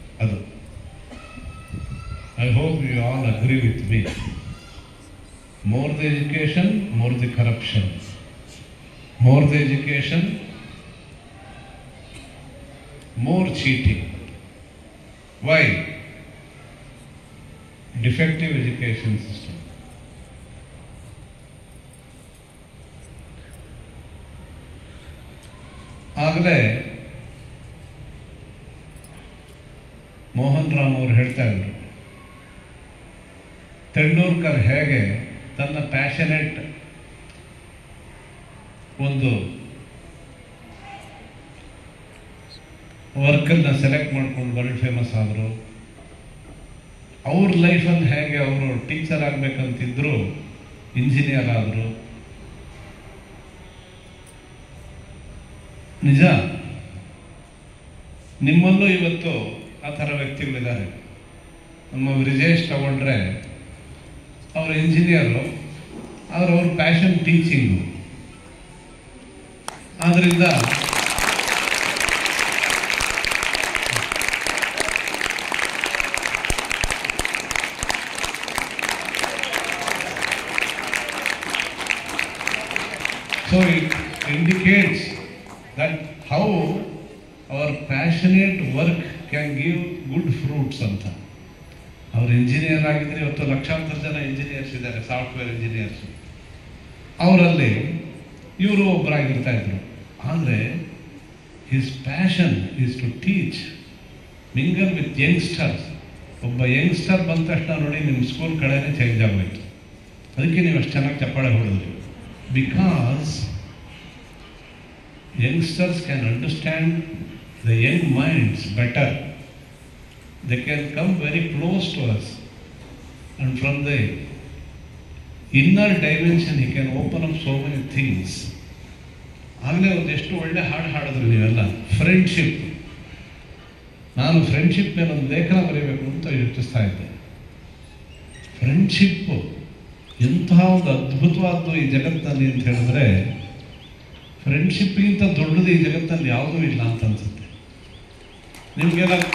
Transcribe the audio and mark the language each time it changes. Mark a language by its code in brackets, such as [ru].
[kn] ಅದು [en] I hope you all agree with me. More the education, more the corruption. More the education, more cheating. Why? Defective education system. [kn] ಆಗಲೇ ಮೋಹನ್ ರಾಮ್ ಅವರು ಹೇಳ್ತಾ ಇದ್ರು, ತೆಂಡೂಲ್ಕರ್ ಹೇಗೆ ತನ್ನ passionate ಒಂದು ವರ್ಕನ್ನು ಸೆಲೆಕ್ಟ್ ಮಾಡ್ಕೊಂಡು ವರ್ಲ್ಡ್ ಫೇಮಸ್ ಆದರು, ಅವ್ರ ಲೈಫಲ್ಲಿ ಹೇಗೆ ಅವರು ಟೀಚರ್ ಆಗಬೇಕಂತಿದ್ರು, ಇಂಜಿನಿಯರ್ ಆದರು. ನಿಜ, ನಿಮ್ಮಲ್ಲೂ ಇವತ್ತು ಆ ಥರ ವ್ಯಕ್ತಿಗಳಿದ್ದಾರೆ. ನಮ್ಮ ಬ್ರಿಜೇಶ್ ತಗೊಂಡ್ರೆ ಅವರು ಇಂಜಿನಿಯರು, ಆದರೆ ಅವ್ರ ಪ್ಯಾಷನ್ ಟೀಚಿಂಗು. ಆದ್ದರಿಂದ [en] So it indicates that how our passionate work can give good fruits [kn] ಅಂತ. ಅವರು ಇಂಜಿನಿಯರ್ ಆಗಿದ್ರೆ ಇವತ್ತು ಲಕ್ಷಾಂತರ ಜನ ಇಂಜಿನಿಯರ್ಸ್ ಇದ್ದಾರೆ, ಸಾಫ್ಟ್ವೇರ್ ಇಂಜಿನಿಯರ್ಸ್. ಅವರಲ್ಲಿ ಇವರು ಒಬ್ಬರಾಗಿರ್ತಾ ಇದ್ರು. ಆದರೆ [en] His passion is to teach, mingle with youngsters. [kn] ಒಬ್ಬ ಯಂಗ್ಸ್ಟರ್ ಬಂದ ತಕ್ಷಣ ನೋಡಿ ನಿಮ್ಮ ಸ್ಕೂಲ್ ಕಡೆನೇ ಚೇಂಜ್ ಆಗೋಯ್ತು. ಅದಕ್ಕೆ ನೀವು ಅಷ್ಟು ಚೆನ್ನಾಗಿ ಚಪ್ಪಾಳೆ ಹೊಡೆದ್ರಿ. [en] Because youngsters can understand the young minds better. They can come very close to us, and from the inner dimension he can open up so many things. [kn] ಆಗಲೇ ಒಂದೆಷ್ಟು ಒಳ್ಳೆ ಹಾಡು ಹಾಡಿದ್ರು ನೀವೆಲ್ಲ. ಫ್ರೆಂಡ್ಶಿಪ್, ನಾನು ಫ್ರೆಂಡ್ಶಿಪ್ ಮೇಲೆ ಒಂದು ಲೇಖನ ಬರೀಬೇಕು ಅಂತ ಯೋಚಿಸ್ತಾ ಇದ್ದೆ. ಫ್ರೆಂಡ್ಶಿಪ್ಪು ಎಂತಹ ಒಂದು ಅದ್ಭುತವಾದ್ದು ಈ ಜಗತ್ತಿನಲ್ಲಿ ಅಂತ ಹೇಳಿದ್ರೆ, ಫ್ರೆಂಡ್ಶಿಪ್ಗಿಂತ ದೊಡ್ಡದು ಈ ಜಗತ್ತಲ್ಲಿ ಯಾವುದೂ ಇಲ್ಲ ಅಂತ ಅನ್ಸುತ್ತೆ ನಿಮಗೆಲ್ಲ.